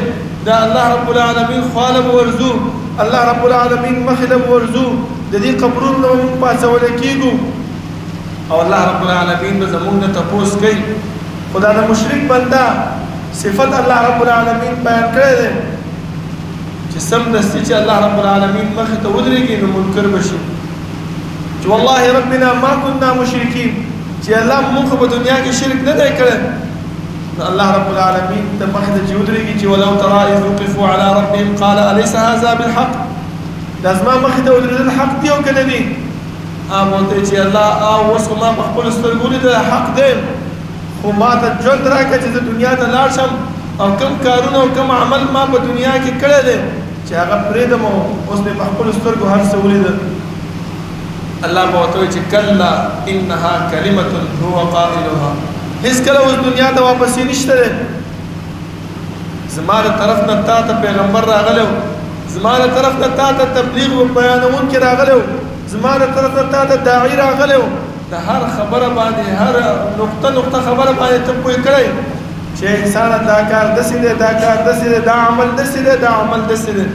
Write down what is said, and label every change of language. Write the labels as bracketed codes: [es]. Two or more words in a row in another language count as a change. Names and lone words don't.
[ps] دا الله رب العالمین خواله به ورځو، الله رب العالمین مخې ته به ورځو، د دې قبرونو نه به موږ پاڅولی کېږو او الله رب العالمین به زموږ نه تپوس کوي. خو دا د مشرک بنده صفت الله رب العالمین بیان کړی دی چې سمدستي چې الله رب العالمین مخې ته ودرېږي نو منکر به شي چې [ar] والله ربنا ما كنا مشرکین، [ps] چې الله موږ په دنیا کې شرک نه دی کړی. الله رب العالمین ته مخې ته چې ودرېږي چې [ar] ولو ترى اذ وقفوا على ربهم قال اليس هذا بالحق، [ps] دا زما مخې ته ودرېدل حق دی او که نه دي؟ هغه ورته چې الله اوس خو ما په خپلو سترګو لیدل حق دی، خو ما ته ژوند راکړه چې زه دنیا ته لاړ شم او کوم کارونه او کوم عمل ما په دنیا کې کړی دی چې هغه پرېږدم او اوس مې په خپلو سترګو هر څه ولیدل. الله به ورته وایي چې کله [ar] انها کلمة هو قائلها، [ps] هیڅکله اوس دنیا ته واپسې نشته دی. زما د طرف نه تا ته پیغمبر راغلی و، زما د طرف نه تا ته تبلیغ و بیانونکی راغلی و، زما د طرف نه تا ته داعي راغلی و. د هر خبره باندې، هر نقطه خبره باندې ته پوه کړی چې انسانه دا کار داسې دی، دا کار داسې دی، دا عمل داسې دی، دا عمل داسې دی.